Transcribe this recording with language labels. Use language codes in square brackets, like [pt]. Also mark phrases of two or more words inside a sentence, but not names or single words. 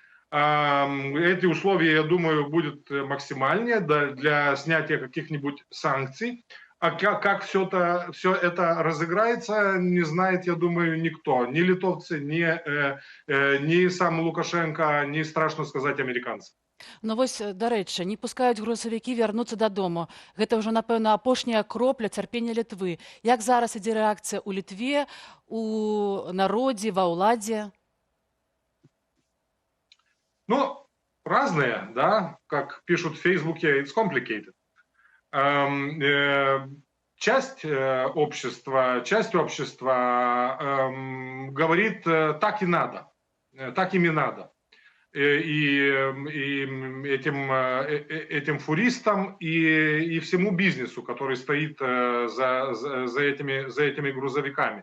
[ru] Эти условия, я думаю, будут максимальнее для снятия каких-нибудь санкций. А как все это разыграется, не знает, я думаю, никто. Ни литовцы, ни сам Лукашенко, ни, страшно сказать, американцы. [be] Ну вось, дарэчы, не пускаюць грузавікі вярнуцца дадому. Гэта ўжо, напэўна, апошняя кропля цярпення Літвы. Як зараз ідзе рэакцыя ў Літве, у народзе, ва ўладзе? [ru] Ну, разные, да, как пишут в Фейсбуке, [en] it's complicated. [ru] Часть общества говорит, так и надо, так им и надо. И этим фуристам, и всему бизнесу, который стоит за этими грузовиками.